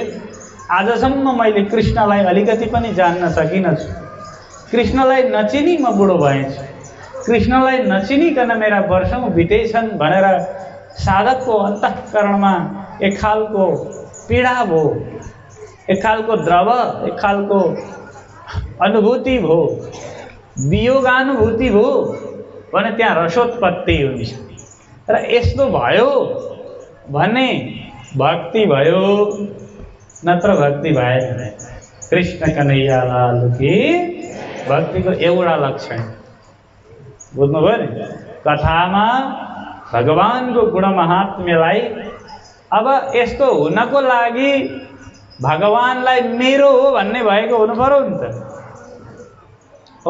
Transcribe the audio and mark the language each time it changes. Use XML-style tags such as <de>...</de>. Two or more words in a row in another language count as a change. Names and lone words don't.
<ne>आजसम्म मैले कृष्णलाई अलिकति पनि जान्न सकिनँ छु, कृष्णलाई नचिनी म बुढो भएछु, कृष्णलाई नचिनिकन मेरा वर्षौं बितेछन् भनेर साधकको अन्तःकरणमा एक खालको पीडा भयो, एक खालको द्रव, एक खालको अनुभूति भयो, वियोगानुभूति भयो भने त्यहाँ रसोत्पत्ति हुन्छ। र यस्तो भयो भने भक्ति भयो, नत्र भक्ति भएन। कृष्ण कन्हैया लाल की भक्तिको एउटा लक्षण बुझ्नुभयो नि? कथामा भगवानको गुण महात्म्यलाई अब यस्तो हुनको लागि भगवानलाई मेरो हो भन्ने भएको हुनु पर्यो नि त, हो?</ne>